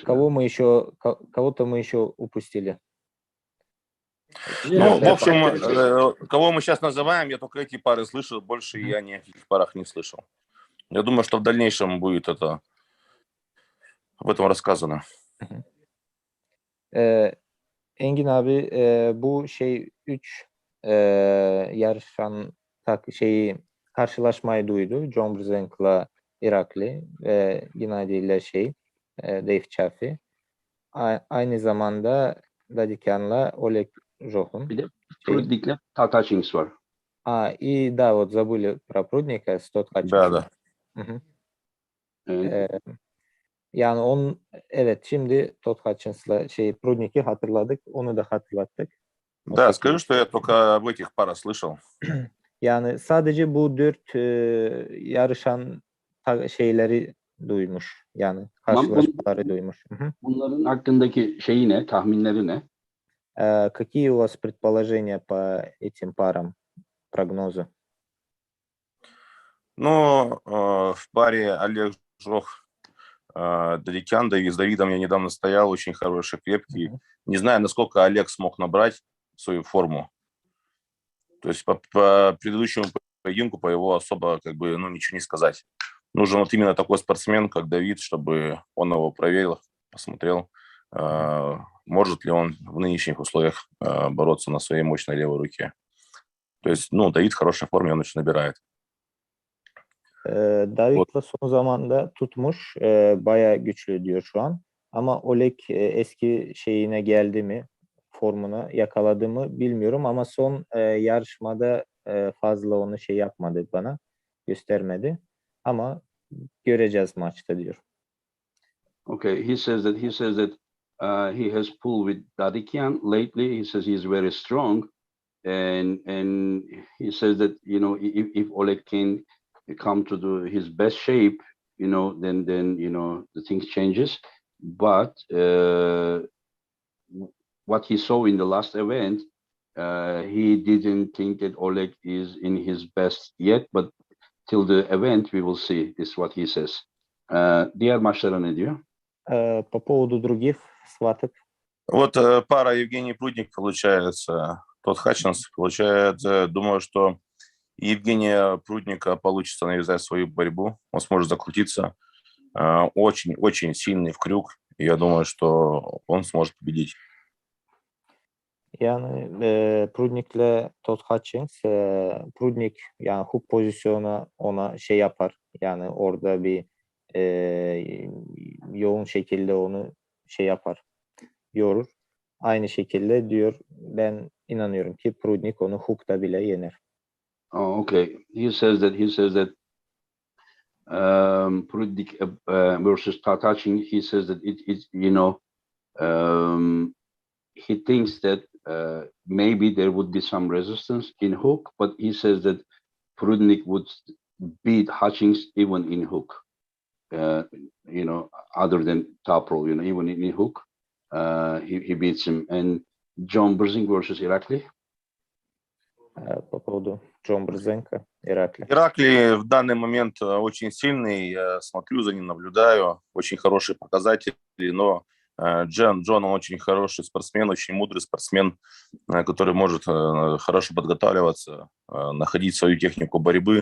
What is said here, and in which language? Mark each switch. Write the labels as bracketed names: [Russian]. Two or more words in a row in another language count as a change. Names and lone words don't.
[Russian] Кого-то мы еще упустили. Ну, в [English] Yeah, [Russian] общем, [English] activities. [Russian] кого мы сейчас называем, я только эти пары слышал, больше я ни о каких парах не слышал. Я думаю, что в дальнейшем будет это об этом рассказано. [Turkish] Engin abi bu 3 yarışan karşılaşmayı duydu. John Brzenk'la Irakli ve Gennady ile Dave Chaffee. Aynı zamanda Dadikan'la Oleg Johun. Bir de Prudnik'le Tatachings var. [Russian] И да, вот забыли про Прудника с Тодд Да, да. [Turkish] Yani evet, şimdi Todd Hutchins'la Prudnik'i hatırladık. Onu da hatırlattık. [Russian] Да, скажи, что я только об этих парах слышал. [Turkish] Yani sadece bu 4 yarışan şeyleri duymuş. Yani karşılaşmaları duymuş. Bunların hakkındaki şeyi ne? Tahminleri ne? [Russian] Какие у вас предположения по этим парам, прогнозы? Ну, в паре Олег Жох, Дадикян, с Давидом я недавно стоял, очень хороший, крепкий. Не знаю, насколько Олег смог набрать свою форму. То есть по предыдущему поединку, по его особо ничего не сказать. Нужен вот именно такой спортсмен, как Давид, чтобы он его проверил, посмотрел, может ли он в нынешних условиях бороться на своей мощной levой ruke. То есть, Давид в хорошей форме, он очень набирает. [Turkish] David'la son zamanda tutmuş. Bayağı güçlü diyor şu an. Ama Oleg eski şeyine geldi mi, formuna yakaladı mı bilmiyorum ama son yarışmada fazla onu yapmadı, bana göstermedi. Ama göreceğiz maçta diyor. [English] Okay, he says that he has pulled with Dadikian lately. He says he's very strong, and he says that if Oleg can come to his best shape, then the things changes. But what he saw in the last event, he didn't think that Oleg is in his best yet. But till the event, we will see. Is what he says. [Turkish] Diğer maçlara ne diyor? [Russian] По поводу других схваток. Вот пара Евгений Прудник, получается, Тодд Хатчинс, получается, думаю, что Евгения Прудника получится навязать свою борьбу, он сможет закрутиться, очень-очень sильный в крюк, и я думаю, что он сможет победить. [Turkish] Yani Prudnik'le Todd Hutchins, Prudnik yani hook pozisyonu ona yapar. Yani orada bir yoğun şekilde onu yapar, yorur. Aynı şekilde diyor, ben inanıyorum ki Prudnik onu hook'ta bile yener. [English] Oh, okay. He says that Prudnik versus Tatachin. He says that he thinks that maybe there would be some resistance in hook, but he says that Prudnik would beat Hutchings even in hook. Other than top roll, even in hook, he beats him. And John Brzezinski versus Irakli. [Russian] По поводу Джон Брзенко, Иракли. Иракли в данный момент очень сильный, я смотрю за ним, наблюдаю, очень хорошие показатели, но Джон, он очень хороший спортсмен, очень мудрый спортсмен, который может хорошо подготавливаться, находить свою технику борьбы.